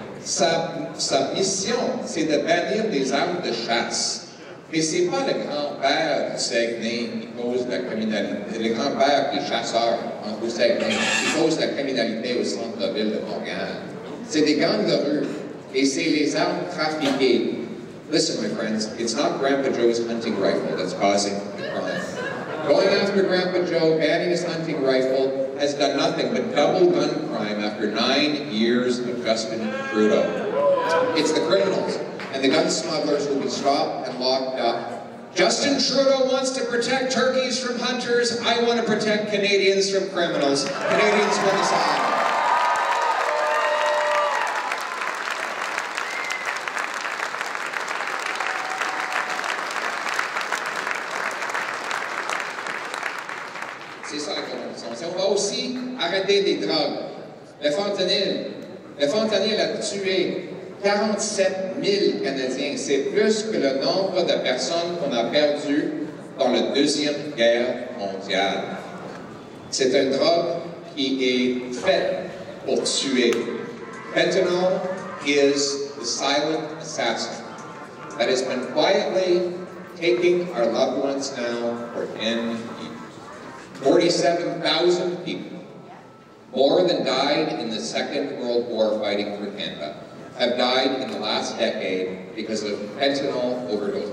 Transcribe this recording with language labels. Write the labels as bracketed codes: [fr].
[fr] Sa mission, c'est de bannir des armes de chasse. Mais c'est pas le grand-père du Saguenay qui cause la criminalité, le grand-père des chasseurs au Saguenay qui cause la criminalité au centre-ville de Montréal. C'est des gangs de rue et c'est les armes trafiquées. [en] Listen, my friends, it's not Grandpa Joe's hunting rifle that's causing the crime. Going after Grandpa Joe, banning his hunting rifle, has done nothing but double gun crime after 9 years of Justin Trudeau. It's the criminals and the gun smugglers will be stopped and locked up. Justin Trudeau wants to protect turkeys from hunters. I want to protect Canadians from criminals. Canadians win this island. [fr] C'est ça la convention. On va aussi arrêter des drogues. Le fentanyl a tué 47 000 Canadiens. C'est plus que le nombre de personnes qu'on a perdues dans la Deuxième Guerre mondiale. C'est une drogue qui est faite pour tuer. [en] Fentanyl is the silent assassin that has been quietly taking our loved ones now for 10 years. 47,000 people, more than died in the Second World War fighting for Canada, have died in the last decade because of fentanyl overdose.